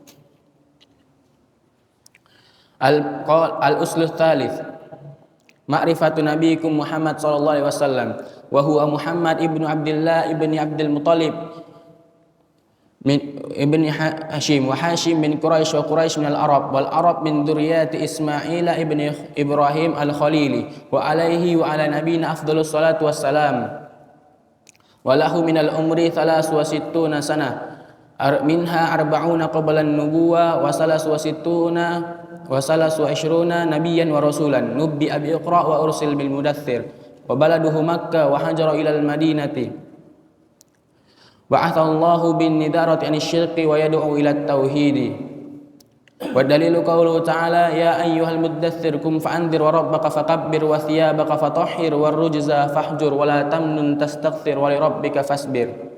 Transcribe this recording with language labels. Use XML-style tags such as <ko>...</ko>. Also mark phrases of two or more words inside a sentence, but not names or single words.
<ar>الأصل الثالث معرفة نبيكم محمد صلى الله عليه وسلم وهو محمد ابن عبد الله ابن عبد المطلب من ابن هاشم وهاشم من قريش وقريش من العرب والعرب من ذرية إسماعيل ابن إبراهيم الخليل وعليه وعلى نبينا أفضل الصلاة والسلام وله من العمر 63 سنة منها أربعون قبل النبوة و 23 نبيا ورسولا نبئ بإقرأ وأرسل بالمدثر وبلده مكة وهاجر إلى المدينة بعثه الله بالنذارة عن الشرك ويدعو إلى التوحيد والدليل قوله تعالى يا أيها المدثر قم فأنذر وربك فكبر وثيابك فطهر والرجز فاهجر ولا تمنن تستكثر ولربك فاصبر</ar>